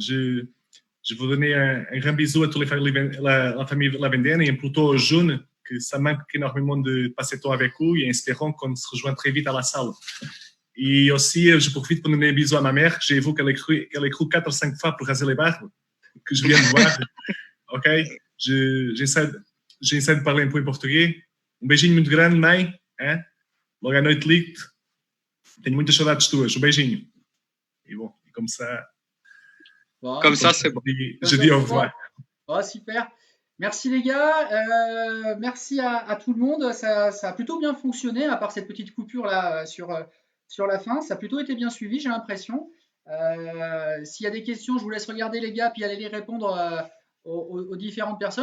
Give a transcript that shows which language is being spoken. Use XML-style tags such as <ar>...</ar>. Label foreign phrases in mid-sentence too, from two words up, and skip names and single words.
<fr>Je veux donner un grand bisou à toute la famille Lavendene et plutôt aux jeunes, que ça manque énormément de passer temps avec eux et espérons qu'on se rejoint très vite à la salle. Et aussi, je profite pour donner un bisou à ma mère. J'ai vu qu'elle a cru 4 ou 5 fois pour raser les barbes, que je viens de voir. Ok? J'essaie de parler un peu</fr> <pt>em português. Beijinho muito grande, mãe. Hein? Logo à noite ligo-te. Tenho muitas saudades tuas. Beijinho.</pt> <fr>Et bon, comme ça. Bon, comme ça, c'est bon. Je dis au revoir. Oh, super. Merci les gars. Merci à tout le monde. Ça a plutôt bien fonctionné, à part cette petite coupure là sur la fin. Ça a plutôt été bien suivi, j'ai l'impression. S'il y a des questions, je vous laisse regarder les gars, puis aller les répondre aux différentes personnes.</fr>